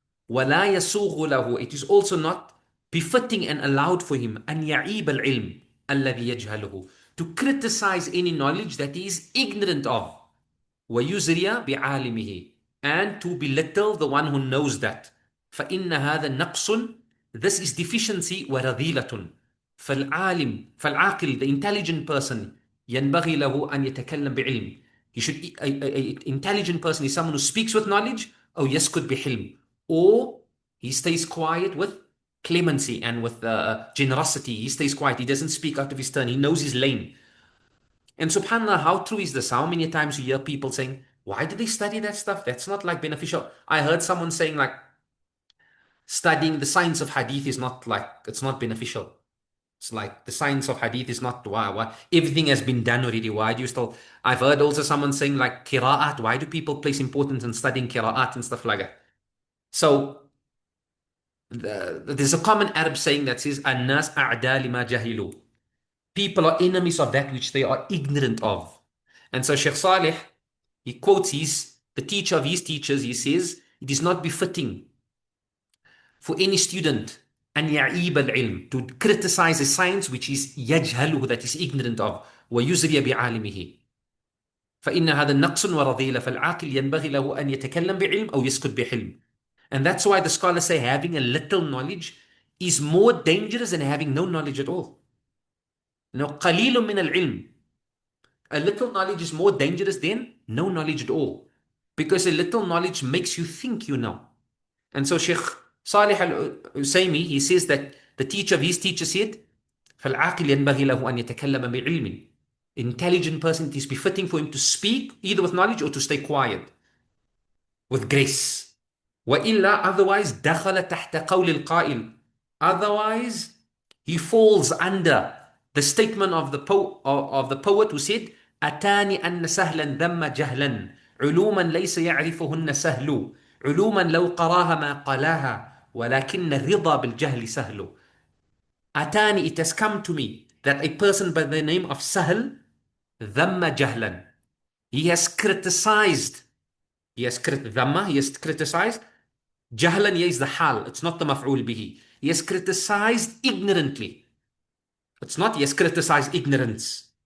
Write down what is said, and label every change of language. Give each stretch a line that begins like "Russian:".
Arabic: ولا يسوغ له,
English: it is also not befitting and allowed for him
Arabic: أن يعيب العلم الذي يجهله,
English: to criticize any knowledge that he is ignorant of.
Arabic: ويزري بعالمه,
English: and to belittle the one who knows that.
Arabic: فإن هذا نقص,
English: this is deficiency,
Arabic: ورذيلة. فالعاقل,
English: the intelligent person,
Arabic: ينبغي له أن يتكلم بعلم.
English: He should, a intelligent person is someone who speaks with knowledge,
Arabic: أو يسكت بحلم,
English: or he stays quiet with clemency and with generosity. He stays quiet. He doesn't speak out of his turn. He knows his lane. And subhanAllah, how true is this? How many times you hear people saying, why do they study that stuff? That's not like beneficial. I heard someone saying like, studying the science of hadith is not like, it's not beneficial. It's like the science of hadith is not, why everything has been done already. Why do you still? I've heard also someone saying like qira'at. Why do people place importance in studying qira'at and stuff like that? So there's a common Arab saying that says,
Arabic: "An-nas a'da lima jahilu."
English: People are enemies of that which they are ignorant of. And so Shaykh Sālih, he quotes the teacher of his teachers. He says, it is not befitting for any student
Arabic: أن يعيب العلم,
English: to criticize a science which is
Arabic: يجهله,
English: that is ignorant of,
Arabic: ويزري بعالمه. فإن هذا نقص ورذيلة, فالعاقل ينبغي له أن يتكلم بعلم أو يسكت بحلم.
English: And that's why the scholars say having a little knowledge is more dangerous than having no knowledge at all.
Arabic: No, قليل من العلم.
English: A little knowledge is more dangerous than no knowledge at all. Because a little knowledge makes you think you know. And so Shaykh Sālih al-Usaymī, he says that the teacher of his teacher said,
Arabic: فَالْعَاقِلْ يَنْبَغِي لَهُ أَنْ يَتَكَلَّمَ بِعِلْمٍ.
English: Intelligent person, it is befitting for him to speak either with knowledge or to stay quiet with grace.
Arabic: وَإِلَّا,
English: otherwise,
Arabic: دَخَلَ تَحْتَ قَوْلِ الْقَائِلِ,
English: otherwise he falls under the statement of the poet who said,
Arabic: أَتَانِ أَنَّ سَهْلًا ذَمَّ جَهْلًا عُلُومًا لَيْسَ يَعْرِفُهُنَّ سَهْلُ علوما لو قراها ما قلاها ولكن الرضا بالجهل سهل. أتاني,
English: it has come to me that a person by the name of Sahl
Arabic: ذم جهلا,
English: he has criticized, he has criticized
Arabic: جهلا,
English: here is the hal, it's not the maf'ul bihi. He has criticized ignorantly. It's not he has criticized ignorance.